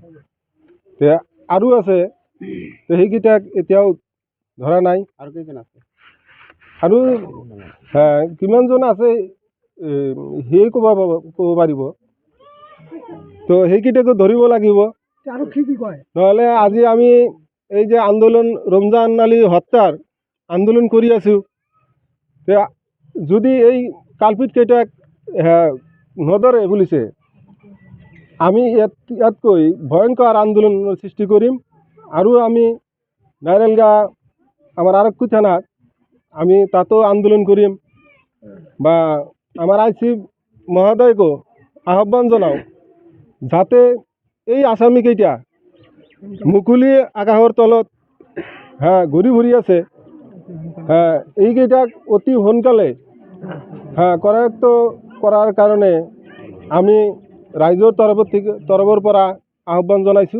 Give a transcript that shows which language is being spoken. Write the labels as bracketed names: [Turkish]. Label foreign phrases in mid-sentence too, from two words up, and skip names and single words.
[Assamese] আৰু আছে, তো সেইকেইটাক এতিয়াও ধৰা নাই। আৰু কেইজন আছে? আৰু কিমানজন আছে সিয়ে ক'ব পাৰিব। তো সেইকেইটাকো ধৰিব লাগিব, আৰু কি কয় নহ'লে আজি আমি এই যে আন্দোলন রমজান আলী হত্যার আন্দোলন কৰি আছোঁ, যদি এই কালপিত কেইটাক নধৰে বুলিছে, আমি ইয়াতকৈ ভয়ংকৰ আন্দোলনৰ সৃষ্টি কৰিম। আৰু আমি নাইরেলগা আমার আরক্ষী থানাত আমি তাতো আন্দোলন কৰিম, বা আমার আইসি মহোদয়কো আহ্বান জনাও যাতে এই আসামিকেইটা মুকলি আকাশৰ তলত ঘূৰি ফুৰি আছে, এইকেইটাক অতি সোনকালে কৰায়ত্ব কৰাৰ কাৰণে আমি ৰাইজৰ তৰফৰ পৰা আহ্বান জনাইছোঁ।